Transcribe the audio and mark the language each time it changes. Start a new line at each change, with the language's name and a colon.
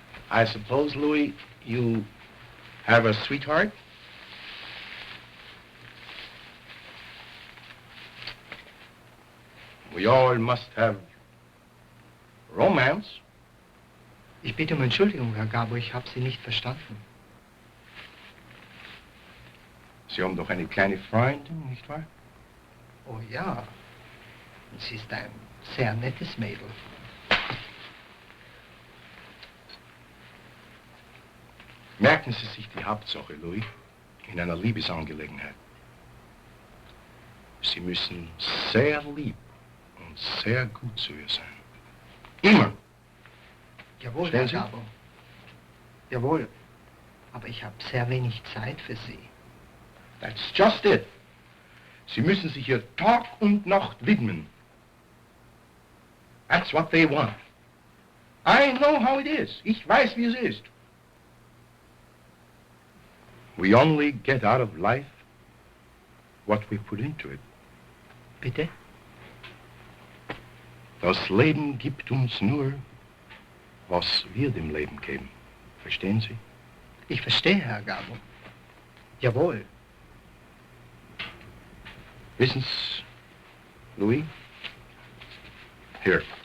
English: I suppose, Louis, you have a sweetheart? We all must have romance.
German: Ich bitte um Entschuldigung, Herr Gabbo, ich habe Sie nicht verstanden. Sie haben doch eine kleine Freundin, nicht wahr? Oh ja, sie ist ein sehr nettes Mädel. Merken Sie sich die Hauptsache, Louis, in einer Liebesangelegenheit. Sie müssen sehr lieb und sehr gut zu ihr sein. Immer. Jawohl, Stellen Herr Sie? Gabbo. Jawohl, aber ich habe sehr wenig Zeit für Sie.
English: That's just it.
German: Sie müssen sich ihr Tag und Nacht widmen.
English: That's what they want. I know how it is.
German: Ich weiß, wie es ist.
English: We only get out of life what we put into it.
German: Bitte? Das Leben gibt uns nur, was wir dem Leben geben. Verstehen Sie? Ich verstehe, Herr Gabbo. Jawohl. Wissen Sie, Louis? Hier.